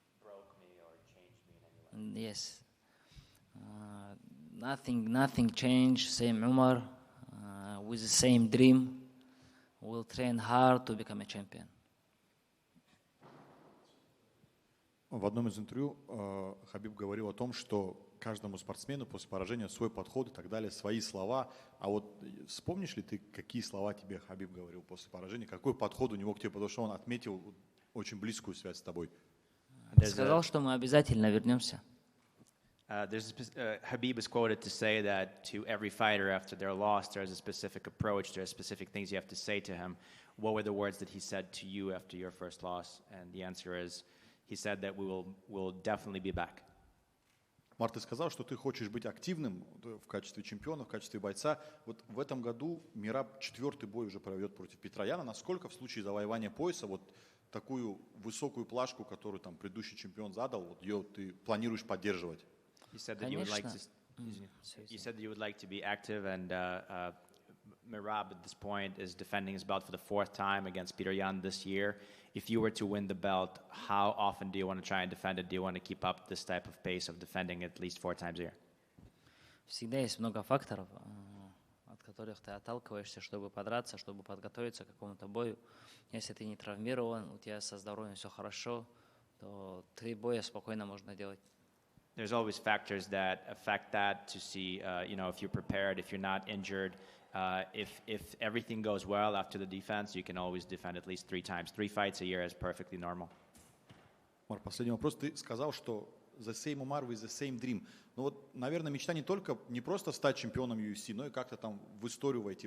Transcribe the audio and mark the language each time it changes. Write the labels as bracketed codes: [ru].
[en] Broke me or changed me in any way. Yes. Nothing changed. Same Umar. With the same dream, will train hard to become a champion. [ru] В одном из интервью Хабиб говорил о том, что каждому спортсмену после поражения свой подход и так далее, свои слова. А вот вспомнишь ли ты, какие слова тебе Хабиб говорил после поражения? Какой подход у него к тебе, потому что он отметил очень близкую связь с тобой? Сказал, что мы обязательно вернемся. [en] Habib is quoted to say that to every fighter after their loss, there's a specific approach, there's specific things you have to say to him. What were the words that he said to you after your first loss? And the answer is, he said that we'll definitely be back. [ru] Марк, ты сказал, что ты хочешь быть активным в качестве чемпиона, в качестве бойца. Вот в этом году Мераб 4-й бой уже проведет против Петра Яна. Насколько в случае завоевания пояса вот такую высокую плашку, которую там предыдущий чемпион задал, вот ее ты планируешь поддерживать? [en] You said that you would like to be active, and Merab at this point is defending his belt for the 4th time against Peter Yan this year. If you were to win the belt, how often do you want to try and defend it? Do you want to keep up this type of pace of defending at least 4 times a year? [ru] Всегда есть много факторов, от которых ты отталкиваешься, чтобы подраться, чтобы подготовиться к какому-то бою. Если ты не травмирован, у тебя со здоровьем все хорошо, то 3 боя спокойно можно делать. [en] There's always factors that affect that to see, if you're prepared, if you're not injured. If everything goes well after the defense, you can always defend at least 3 times. 3 fights a year is perfectly normal. [ru] Марк, последний вопрос. Ты сказал, что [en] the same Umar with the same dream. [ru] Ну вот, наверное, мечта не просто стать чемпионом UFC, но и как-то там в историю войти.